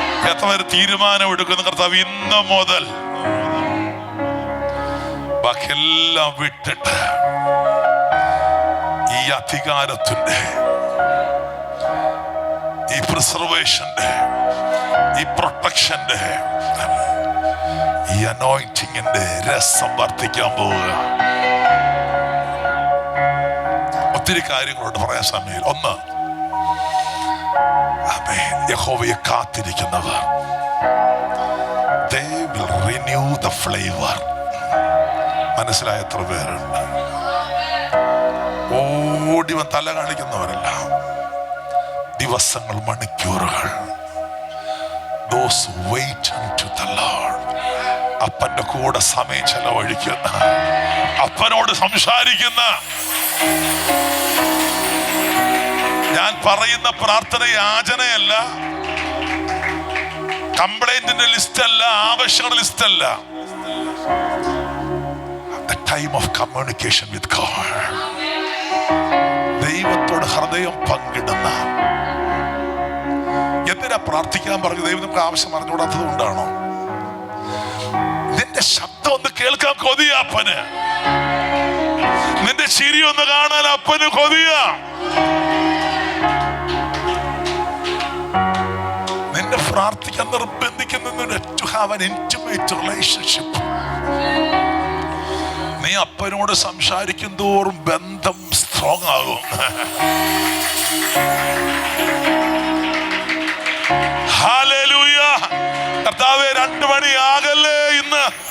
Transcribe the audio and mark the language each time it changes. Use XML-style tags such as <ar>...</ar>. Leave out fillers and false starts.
<ml>എത്ര പേര് തീരുമാനം എടുക്കുന്ന കർത്താവ് ഇന്ന് മുതൽ ബാക്കിയെല്ലാം വിട്ടിട്ട് ഈ അധികാരത്തിന്റെ, ഈ പ്രിസർവേഷന്റെ, ഈ പ്രൊട്ടക്ഷന്റെ, ഈ അനോയിന്റിങ്ങിന്റെ രസം വർദ്ധിക്കാൻ പോവുക. ഒത്തിരി കാര്യങ്ങളോട് പറയാൻ സമയം. ഒന്ന്, യഹോവയെ കാത്തിരിക്കുന്നവർ</ml> <en>they will renew the flavor.</en> <ml>മനസ്സിലായ എത്ര പേരുണ്ട്? ഓടി തല കാണിക്കുന്നവരല്ല, ദിവസങ്ങൾ, മണിക്കൂറുകൾ.</ml> <en>Those who wait unto the Lord.</en> <ml>അപ്പന്റെ കൂടെ സമയം ചെലവഴിക്കുന്ന, അപ്പനോട് സംസാരിക്കുന്ന. ഞാൻ പറയുന്ന പ്രാർത്ഥന യാചനയല്ല, കംപ്ലൈന്റിന്റെ ലിസ്റ്റ് അല്ല, ആവശ്യങ്ങളുടെ ലിസ്റ്റ് അല്ല.</ml> <en>The time of communication with God.</en> <ml>ദൈവത്തോട് ഹൃദയം പങ്കിടുന്ന. എന്തിനാ പ്രാർത്ഥിക്കാൻ പറഞ്ഞു? ദൈവം നമുക്ക് ആവശ്യം അറിഞ്ഞുകൂടാത്തത് കൊണ്ടാണോ? നിന്റെ ശബ്ദം ഒന്ന് കേൾക്കാൻ കൊതിയ അപ്പന്, നിന്റെ ചിരി ഒന്ന് കാണാൻ അപ്പന് കൊതിയ. നിന്നെ പ്രാർത്ഥിക്കാൻ നിർബന്ധിക്കുന്ന</ml> <en>to have an intimate relationship.</en> <ml>നീ അപ്പനോട് സംസാരിക്കും തോറും ബന്ധം സ്ട്രോങ് ആകും. ഹല്ലേലൂയ. കർത്താവേ, 2 മണിയാകല്ലേ ഇന്ന്.</ml>